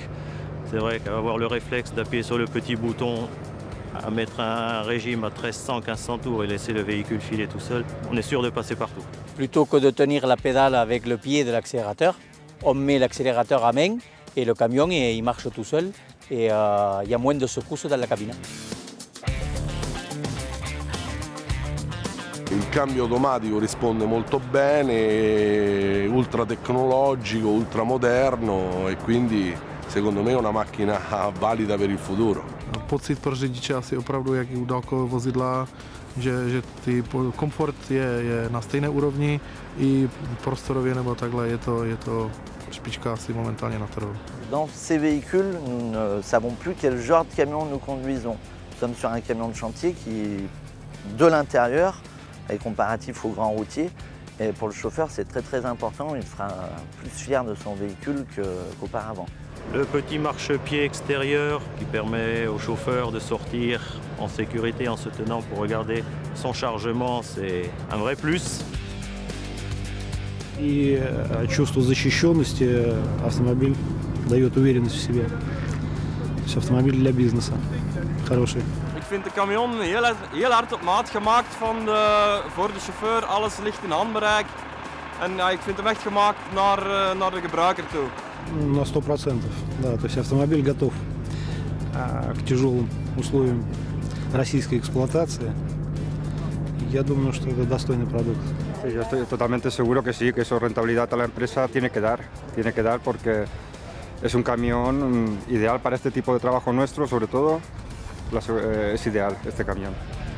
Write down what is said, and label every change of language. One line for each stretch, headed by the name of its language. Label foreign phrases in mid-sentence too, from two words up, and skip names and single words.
French: C'est vrai qu'avoir le réflexe d'appuyer sur le petit bouton, à mettre un régime à 1300-1500 tours et laisser le véhicule filer tout seul, on est sûr de passer partout. Plutôt que de tenir la pédale avec le pied de l'accélérateur, on met l'accélérateur à main et le camion il marche tout seul et il y a moins de secousses dans la cabine.
Italian: Il cambio automatico risponde molto bene, ultra tecnologico, ultra moderno e quindi secondo me è una macchina valida per il futuro.
Czech: Pocit pro řidiče asi opravdu jak i u dálkového vozidla, že komfort je na stejné úrovni i prostorově nebo takhle je to špička asi momentálně na trhu.
French: Dans ces véhicules, nous ne savons plus quel genre de camion nous conduisons. Nous sommes sur un camion de chantier qui, de l'intérieur, est comparatif au grand routier. Et pour le chauffeur, c'est très important. Il sera plus fier de son véhicule qu'auparavant. Le petit marchepied extérieur qui permet au chauffeur de sortir en sécurité en se tenant pour regarder son chargement, c'est un vrai plus.
Russian: И чувство защищенности автомобиль дает уверенность в себе. То есть автомобиль для бизнеса хороший.
Dutch: Ik vind de camion heel hard op maat gemaakt voor de chauffeur. Alles ligt in handbereik. En ja, ik vind hem echt gemaakt naar de gebruiker toe.
Russian: На 100%. Да, то есть автомобиль готов к тяжелым условиям российской эксплуатации. Я думаю, что это достойный продукт.
Spanish: Sí, yo estoy totalmente seguro que sí, que eso rentabilidad a la empresa tiene que dar porque es un camión ideal para este tipo de trabajo nuestro, sobre todo es ideal este camión.